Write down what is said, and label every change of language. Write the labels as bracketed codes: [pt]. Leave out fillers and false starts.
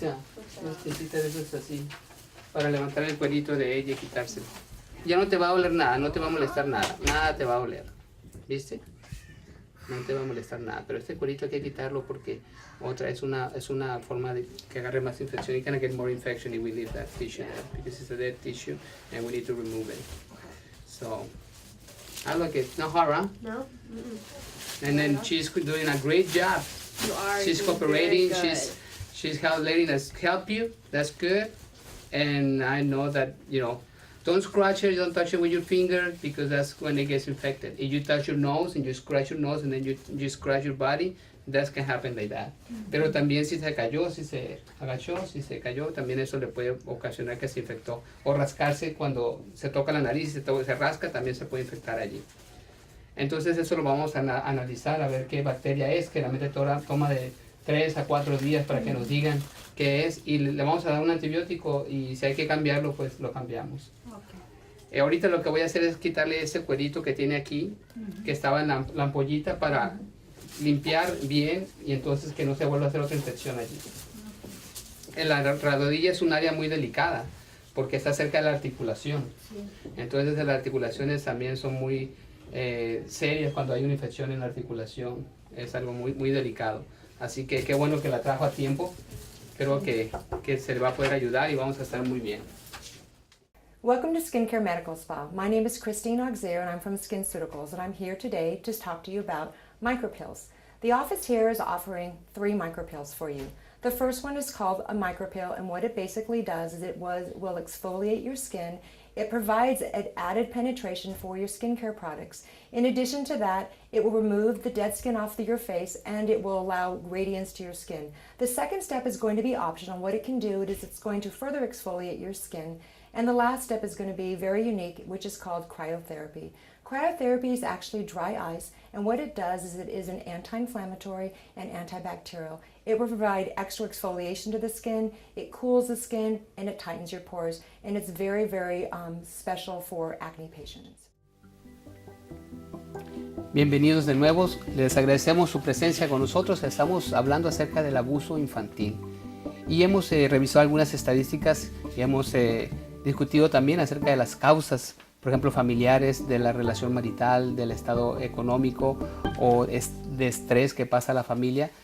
[es] Ya, unas pincitas de esas así, para levantar el cuerito de ella y quitárselo. Ya no te va a doler nada, no te va a molestar nada, nada te va a doler, ¿viste? No te va a molestar nada, pero este cuerito hay que quitarlo porque es una forma de que agarre más infección. [en] You can get more infection if we leave that tissue there, because it's a dead tissue and we need to remove it. So, I like it, no horror. No? And then she's doing a great job. You are. She's doing cooperating, very good. she's letting us help you, that's good. And I know that, don't scratch it, don't touch it with your finger, because that's when it gets infected. If you touch your nose and you scratch your nose and then you scratch your body, that can happen like that. [es] Pero también si se cayó, si se agachó, si se cayó, también eso le puede ocasionar que se infectó. O rascarse cuando se toca la nariz y se rasca, también se puede infectar allí. Entonces eso lo vamos a analizar, a ver qué bacteria es, que realmente toma de 3 a 4 días para que nos digan qué es, y le vamos a dar un antibiótico, y si hay que cambiarlo, pues lo cambiamos. Ahorita lo que voy a hacer es quitarle ese cuerito que tiene aquí, que estaba en la ampollita, para limpiar bien y entonces que no se vuelva a hacer otra infección allí. ¿Ok? la rodilla es un área muy delicada porque está cerca de la articulación. Sí. Entonces las articulaciones también son muy serias cuando hay una infección en la articulación. Es algo muy, muy delicado. Así que qué bueno que la trajo a tiempo. Creo que se le va a poder ayudar y vamos a estar muy bien. [en] Welcome to Skincare Medical Spa. My name is Christine Auxerre and I'm from SkinCeuticals, and I'm here today to talk to you about micropills. The office here is offering 3 micropills for you. The first one is called a micropill, and what it basically does is it will exfoliate your skin. It provides an added penetration for your skincare products. In addition to that, it will remove the dead skin off your face and it will allow radiance to your skin. The second step is going to be optional. What it can do is it's going to further exfoliate your skin. And the last step is going to be very unique, which is called cryotherapy. Cryotherapy is actually dry ice, and what it does is it is an anti-inflammatory and antibacterial. It will provide extra exfoliation to the skin, it cools the skin, and it tightens your pores. And it's very, very special for acne patients. [es] Bienvenidos de nuevo, les agradecemos su presencia con nosotros. Estamos hablando acerca del abuso infantil y hemos revisado algunas estadísticas y hemos discutido también acerca de las causas, por ejemplo, familiares, de la relación marital, del estado económico o de estrés que pasa a la familia.